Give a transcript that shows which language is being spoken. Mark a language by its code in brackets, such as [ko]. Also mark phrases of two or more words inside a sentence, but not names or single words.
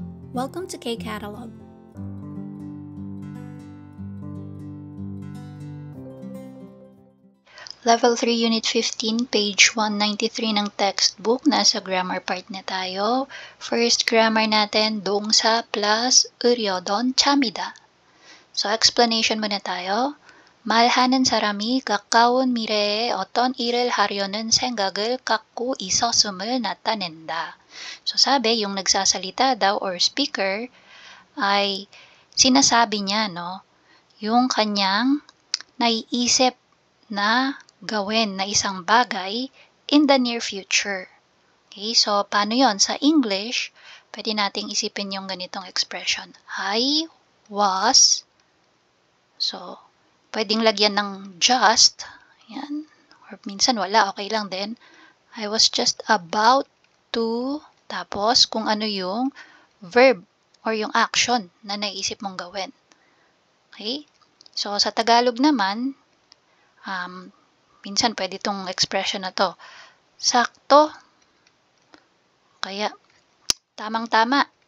[en] Welcome to K-Catalog. [tl] Level 3, Unit 15, page 193 ng textbook. Nasa grammar part na tayo. [en] First grammar natin, [ko] 동사 plus 으려던 참이다. [tl] So, explanation muna tayo. [ko] 말하는 사람이 가까운 미래에 어떤 일을 하려는 생각을 갖고 있었음을 나타낸다. [tl] So, sabi, yung nagsasalita daw or speaker ay sinasabi niya, no, yung kanyang naiisip na gawin na isang bagay [en] in the near future. [tl] Okay, so paano yon sa English? Pwede nating isipin yung ganitong expression. [en] I was, [tl] so pwedeng lagyan ng just, yan, or minsan wala, okay lang din. [en] I was just about to, [tl] tapos kung ano yung verb or yung action na naisip mong gawin. [en] Okay? [tl] So sa Tagalog naman, minsan pwede itong expression na to. Sakto. Kaya, tamang-tama.